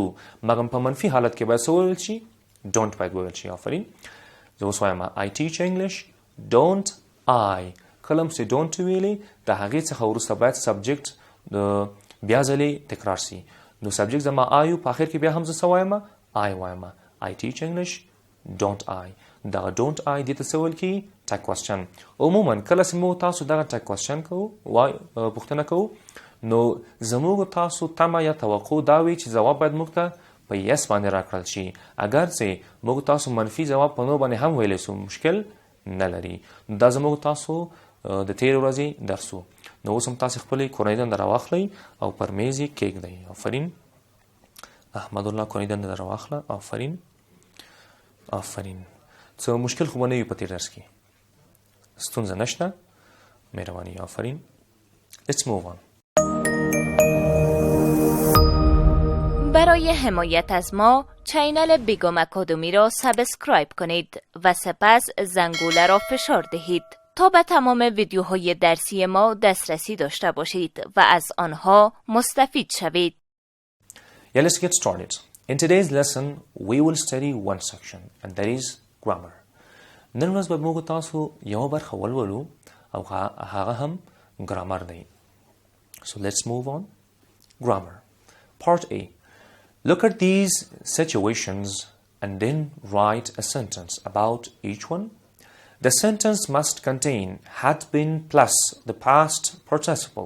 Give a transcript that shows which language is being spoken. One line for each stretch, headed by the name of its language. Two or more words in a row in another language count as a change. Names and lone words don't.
Pashto: مګر په منفي حالت کې باید څه وویل شي؟ ډونټ باید وویل شي. آفرین. زه اوس وایم
English: I teach English don't I.
Pashto: کله هم چې ډونټ ویلې د هغې څخه وروسته باید سبجیکټ بیا ځلې تکرار سي. نو سبجیکټ زما I په آخر کې بیا هم زه څه وایم؟ I وایم.
English: I teach English don't I.
Pashto: دغه
English: don't I
Pashto: دې ته څه ویل کېږي؟
English: tag question.
Pashto: عموما کله چې موږ تاسو دغه
English: tag question
Pashto: کوو، پوښتنه کوو، نو زموږ تاسو تمه یا توقع دا وي چې ځواب باید موږ ته په یس باندې راکړل شي. اگر چې موږ تاسو منفي ځواب په نو باندې هم ویلی سو، مشکل نه لري. دا زموږ تاسو د تېرې ورځې درس و. نو اوس هم تاسې خپلې کورنۍ دنده راواخلئ او پر میز یې کېږدئ. آفرین. احمد الله کورنۍ دنده راواخله. آفرین آفرین. څه مشکل خو به نه وي په تېر درس کې، ستونزه نشته. مهرباني. آفرین.
English: Let's move on.
Persian: برای حمایت از ما چینل بیگم اکاډمۍ را سابسکرایب کنید و سپس زنگوله را فشار دهید تا به تمام ویدیوهای درسی ما دسترسی داشته باشید و از آنها مستفید شوید.
English: Yeah, let's get started. In today's lesson, we will study one section and that is grammar.
Pashto: نن ورځ به موږ تاسو یو برخه ولولو او هغه هم ګرامر دی.
English: So let's move on. Grammar. Part A. Look at these situations and then write a sentence about each one. The sentence must contain had been plus the past participle.